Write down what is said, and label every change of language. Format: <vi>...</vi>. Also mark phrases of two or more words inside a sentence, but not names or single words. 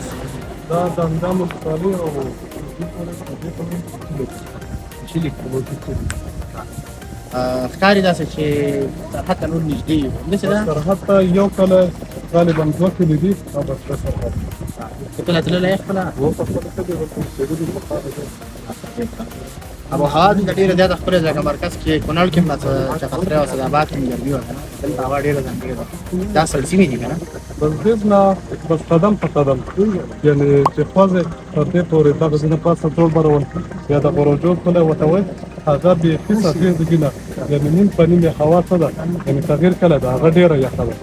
<ps>دا دانګام ولسوالۍ او چیلي ښکاري داسې چې سرحد ته نور نږدې یو، همداسې ده؟ سرحد ته یو کله غالبا 2 کلي دي او بس سرحد ته کله تللی یې خپله؟ هو په خپله ښه دی ورته اوسېدلي په خاطر آب و هوا دلته ډېره زیاته ښکلې ده. لکه مرکز کې کونړ کې هم چغستری او اسداباد کې ګرمي وه که نه، دلته هوا ډېره ځانګړې ده. دا سړ سیمې دي که نه؟ بس دې نه بس قدم په قدم یعنې چې خوځې تر دې پورې دغه ځینې پاسه ټول برول یا د غروجو کلی ورته وایي هغه بیخي سفید نه یعنې نیم په نیم هوا څه ده یعنې تغییر کله ده هغه ډېره یخه ده.</ps>